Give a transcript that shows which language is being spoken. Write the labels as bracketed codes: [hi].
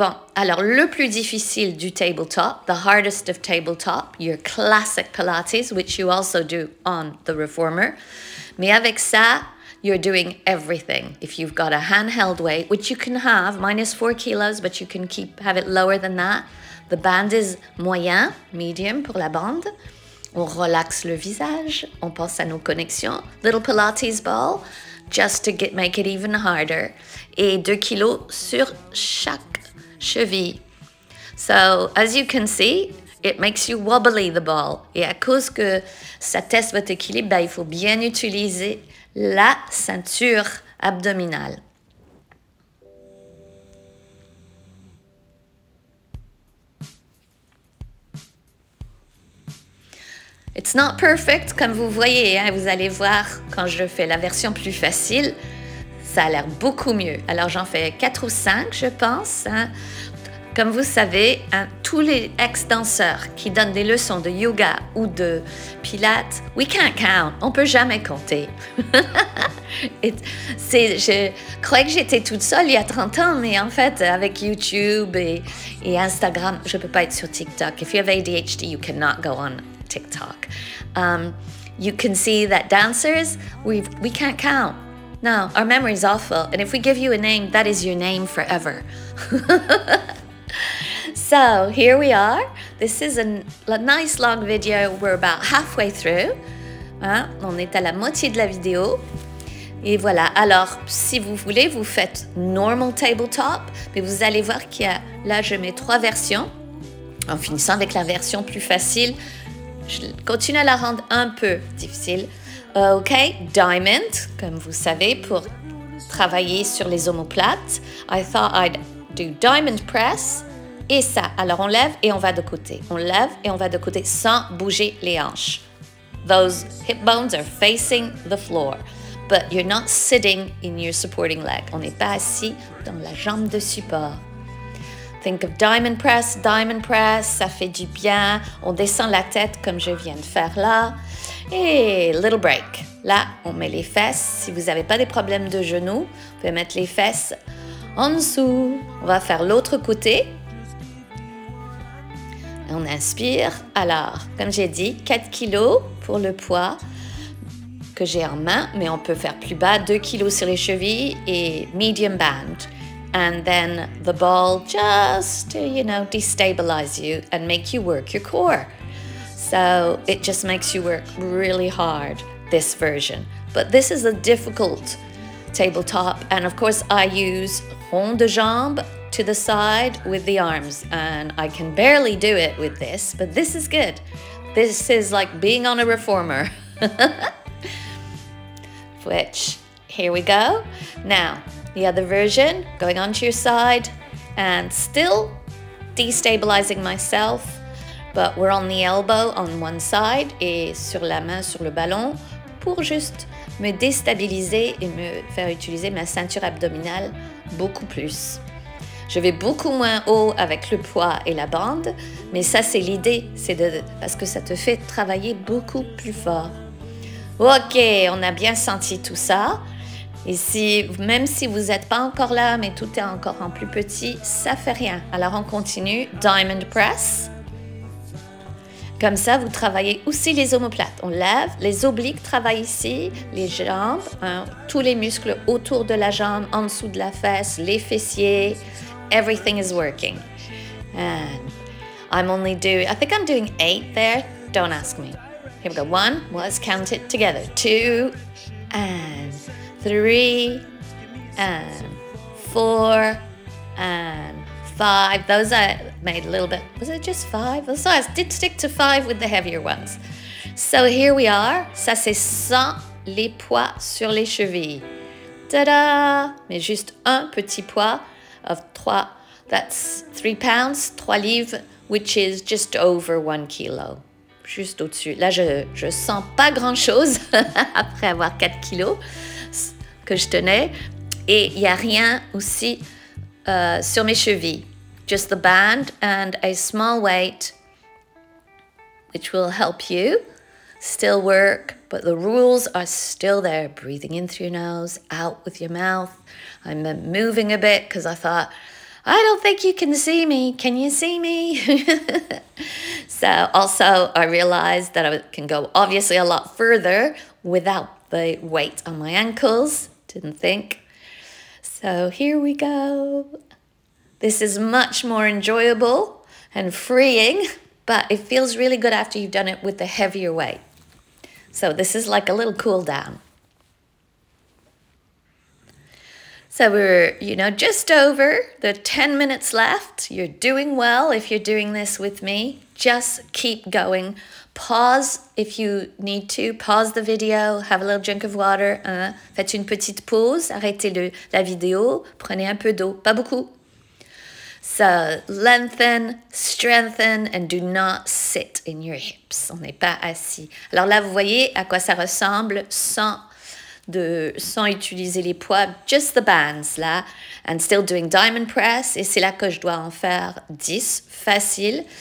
[fr] Bon, alors le plus difficile du tabletop, [en] the hardest of tabletop, your classic Pilates, which you also do on the Reformer. [fr] Mais avec ça, [en] you're doing everything. If you've got a handheld weight, which you can have, minus 4 kilos, but you can have it lower than that. The band is [fr] moyen, [en] medium [fr] pour la bande. On relaxe le visage, on pense à nos connexions. [en] Little Pilates ball. Just to make it even harder. [fr] Et 2 kilos sur chaque cheville. [en] So, as you can see, it makes you wobbly the ball. [fr] Et à cause que ça teste votre équilibre, ben, il faut bien utiliser la ceinture abdominale. [en] It's not perfect, [fr] comme vous voyez, hein, vous allez voir quand je fais la version plus facile, ça a l'air beaucoup mieux. Alors j'en fais 4 ou 5, je pense. Hein. Comme vous savez, hein, tous les ex-danseurs qui donnent des leçons de yoga ou de pilates, [en] we can't count, [fr] on peut jamais compter. Je croyais que j'étais toute seule il y a 30 ans, mais en fait, avec YouTube et Instagram, je ne peux pas être sur TikTok. [en] If you have ADHD, you cannot go on TikTok. You can see that dancers, we can't count. No, our memory is awful. And if we give you a name, that is your name forever. So here we are. This is a nice long video. We're about halfway through. Hein? [fr] On est à la moitié de la vidéo. Et voilà. Alors, si vous voulez, vous faites normal tabletop. Mais vous allez voir qu'il y a, là, je mets 3 versions. En finissant avec la version plus facile, je continue à la rendre un peu difficile. OK, diamond, comme vous savez, pour travailler sur les omoplates. [en] I thought I'd do diamond press. [fr] Et ça, alors on lève et on va de côté. On lève et on va de côté sans bouger les hanches. [en] Those hip bones are facing the floor. But you're not sitting in your supporting leg. [fr] On n'est pas assis dans la jambe de support. [en] Think of diamond press, [fr] ça fait du bien. On descend la tête comme je viens de faire là. Et [en] little break. [fr] Là, on met les fesses. Si vous n'avez pas des problèmes de genoux, vous pouvez mettre les fesses en dessous. On va faire l'autre côté. On inspire. Alors, comme j'ai dit, 4 kilos pour le poids que j'ai en main, mais on peut faire plus bas, 2 kilos sur les chevilles et [en] medium band. And then the ball just to, destabilize you and make you work your core. So it just makes you work really hard, this version. But this is a difficult tabletop. And of course, I use rond de jambe to the side with the arms. And I can barely do it with this, but this is good. This is like being on a reformer. Which, here we go. Now, the other version, going onto your side and still destabilizing myself, but we're on the elbow on one side [fr] et sur la main sur le ballon pour juste me déstabiliser et me faire utiliser ma ceinture abdominale beaucoup plus. Je vais beaucoup moins haut avec le poids et la bande, mais ça c'est l'idée, parce que ça te fait travailler beaucoup plus fort. Ok, on a bien senti tout ça. Et même si vous n'êtes pas encore là, mais tout est encore en plus petit, ça fait rien. Alors on continue, Diamond Press. Comme ça, vous travaillez aussi les omoplates. On lève, les obliques travaillent ici, les jambes, hein, tous les muscles autour de la jambe, en dessous de la fesse, les fessiers. [en] Everything is working. And I think I'm doing 8 there. Don't ask me. Here we go. 1, let's count it together. 2, and 3, and 4, and 5. Those I made a little bit. Was it just 5? So I did stick to 5 with the heavier ones. So here we are. [fr] Ça c'est sans les poids sur les chevilles. Ta-da! Mais juste un petit poids [en] of 3. That's 3 pounds, [fr] 3 livres, [en] which is just over 1 kilo. [fr] Juste au-dessus. Là, je sens pas grand-chose après avoir 4 kilos que je tenais. Et il n'y a rien aussi sur mes chevilles. [en] Just the band and a small weight, which will help you still work, but the rules are still there. Breathing in through your nose, out with your mouth. I'm moving a bit because I thought, I don't think you can see me. Can you see me? So also I realized that I can go obviously a lot further without the weight on my ankles. Didn't think. So here we go. This is much more enjoyable and freeing, but it feels really good after you've done it with the heavier weight. So this is like a little cool down. So we're, just over the 10 minutes left. You're doing well if you're doing this with me. Just keep going. Pause if you need to. Pause the video. Have a little drink of water. [fr] Faites une petite pause. Arrêtez la vidéo. Prenez un peu d'eau. Pas beaucoup. [en] So lengthen, strengthen, and do not sit in your hips. [fr] On n'est pas assis. Alors là, vous voyez à quoi ça ressemble sans utiliser les poids, [en] just the bands [fr] là, [en] and still doing diamond press, [fr] et c'est là que je dois en faire 10, facile.